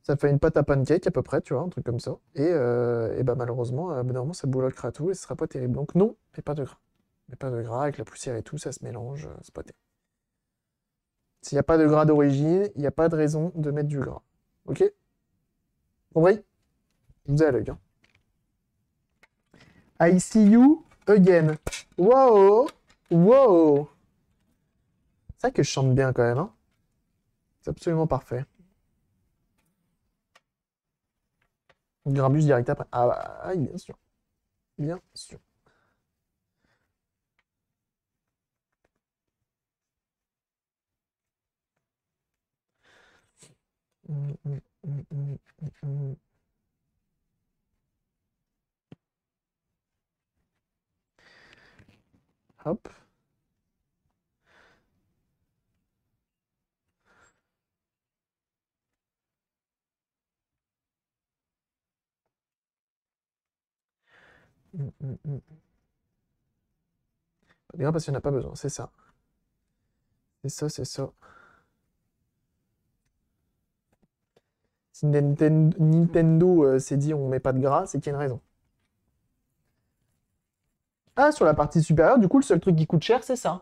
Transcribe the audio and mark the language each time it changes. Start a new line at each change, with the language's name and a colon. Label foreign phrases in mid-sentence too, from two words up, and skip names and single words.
French: Ça fait une pâte à pancake à peu près, tu vois, un truc comme ça. Et bah malheureusement, normalement, ça bouloquera tout et ce sera pas terrible. Donc non, mais pas de gras. Mais pas de gras, avec la poussière et tout, ça se mélange, c'est pas terrible. S'il n'y a pas de gras d'origine, il n'y a pas de raison de mettre du gras. Ok? Compris? Je vous ai à l'œil. Hein.
English: I see you again. Wow! Wow!
French: C'est vrai que je chante bien quand même, hein? C'est absolument parfait. Grabus direct après. Ah, bah, bien sûr. Bien sûr. Hum, hum, hum, hum, hum, hum. Hop. Hum, hum, hum. Pas de gras parce qu'il n'y en a pas besoin, c'est ça. C'est ça, c'est ça. Si Nintendo s'est dit on met pas de gras, c'est qu'il y a une raison. Ah, sur la partie supérieure, du coup, le seul truc qui coûte cher, c'est ça.